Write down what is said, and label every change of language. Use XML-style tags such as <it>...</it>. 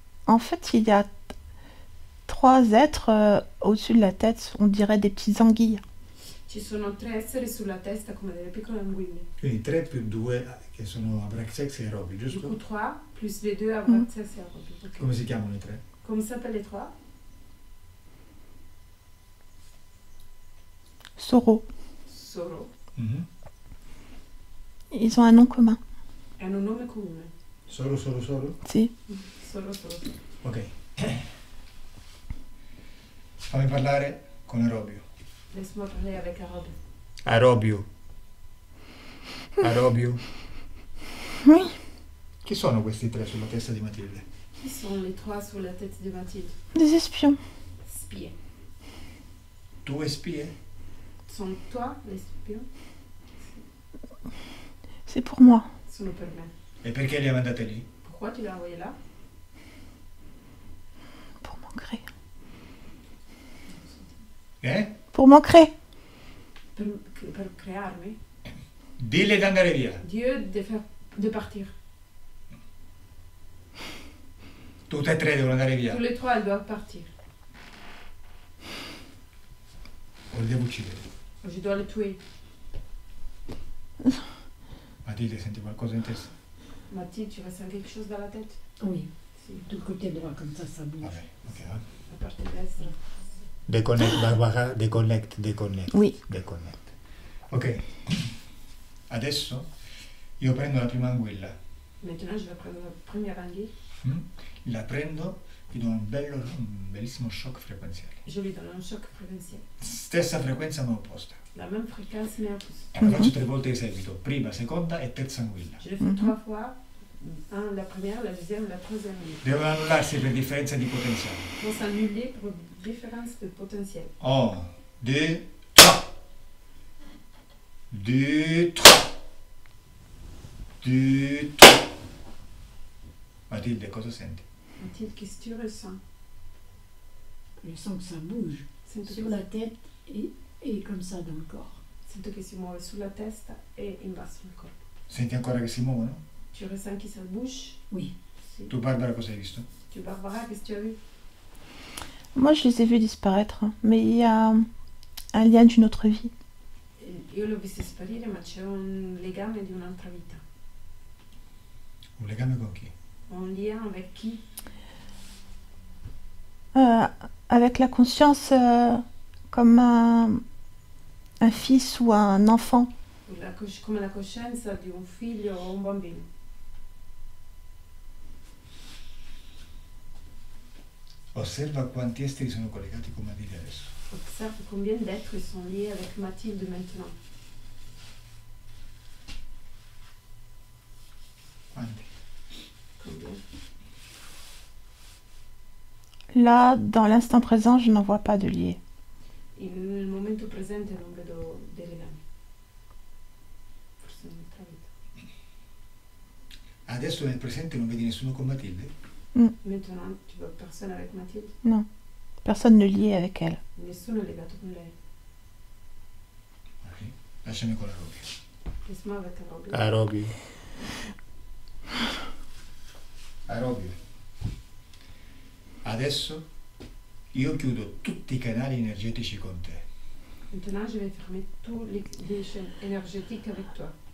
<fr>En fait, il y a 3 êtres au-dessus de la tête, on dirait des petites anguilles.</fr> <it>Ci sono 3 esseri sulla testa come delle piccole anguille. Quindi 3 più 2 che sono Abraxex e Aerobi,</it> <fr>Du</fr> <it>giusto?</it> <fr>coup 3 plus les 2 à Vraxès et à Robbie. Ok.</fr> <it>Come si chiamano i 3?</it> <fr>Comment s'appellent les 3? Soro. Soro. Mhm. Ils ont un nom commun.</fr> <it>Hanno un nome comune. Solo? Si. Soro. Ok. Fammi parlare con Aerobio.</it> <fr>Laisse-moi parler avec Robbie.</fr> <it>Aerobio.</it> <fr>Oui.</fr> <it>Chi sono questi 3 sulla testa di Matilde?</it> <fr>Qui sont les 3 sur la tête de Mathilde? Des espions.</fr> <it>Spie. 2 spie?</it> <fr>Sont toi les spions? C'est pour moi.</fr> <it>Sono per me. E perché li ha mandate lì?</it> <fr>Pourquoi tu l'as envoyé là? Pour m'ancrer. Pour m'ancrer.</fr> <it>Per crearmi? Dille di andare via.</it> <fr>Dieu de partir.</fr> <it>Tutte e 3 devono andare via.</it> <fr>Tous les 3, elles doivent partir.</fr> <it>O li devo uccidere.</it> <fr>Je dois le tuer.</fr> <it>Matilde, senti qualcosa in testa?</it> <fr>Mathilde, tu ressens quelque chose dans la tête? Oui,</fr> <it>Si.</it> <fr>du côté droit, comme ça bouge.</fr> <it>Vabbè, ok. La partie destra.</it> <en>Deconnect, Barbara, deconnect.</en> <fr>Oui.</fr> <en>Deconnect. Ok.</en> <it>Adesso io prendo la prima anguilla.</it> <fr>Maintenant, je vais prendre la première anguille.</fr> <it>La prendo, gli do un bellissimo shock frequenziale.</it> <fr>Je lui donne un choc préventiel.</fr> <it>Stessa frequenza ma opposta.</it> <fr>La même fréquence, mais opposée.</fr> <it>E lo faccio 3 volte di seguito. Prima, seconda e terza anguilla.</it> <fr>Je le fais 3 fois. La première, la deuxième, la troisième anguille.</fr> <it>Devono annullarsi per differenza di potenziale.</it> <fr>Vont s'annuler pour différence de potentiel.</fr> <it>1, 2, 3. 2, 3. 2, 3. Matilde, cosa senti?</it> <fr>Mathilde, qu'est-ce que tu ressens? Je sens que ça bouge</fr> <it>Sento</it> <fr>sur la tête et comme ça dans le corps.</fr> <it>che si muove sulla testa e in basso al corpo. Senti ancora che si muovono?</it> <fr>Tu ressens que ça bouge? Oui.</fr> <it>Si. Tu Barbara cosa hai visto?</it> <fr>Tu, Barbara, qu'est-ce que tu as vu? Moi, je les ai vus disparaître. Mais il y a un lien d'une autre vie.</fr> <it>Io l'ho visto sparire, ma c'è un legame di un'altra vita. Un legame con chi?</it> <fr>Un lien avec qui? Avec la conscience comme un fils ou un enfant.</fr> <it>Come la coscienza di un figlio o un bambino. Osserva quanti esteri sono collegati con Matilde adesso.</it> <fr>Observe combien d'êtres sont liés avec Mathilde maintenant.</fr> <it>Quanti?</it> <fr>Combien? Là, dans l'instant présent, je n'en vois pas de lié.</fr> <it>Nel momento presente non vedo dei legami. Forse un'altra vita. Adesso nel presente non vedi nessuno con Matilde?</it> <fr>Maintenant, tu vois personne avec Mathilde? Non. Personne ne lié avec elle.</fr> <it>Nessuno è legato con lei. Ok. Lasciami con la Robbie.</it> <fr>Laisse-moi avec Robbie.</fr> <it>Aerobio. Adesso io chiudo tutti i canali energetici con te.</it> <fr>Maintenant, je vais fermer tous les chaînes énergétiques avec toi.</fr>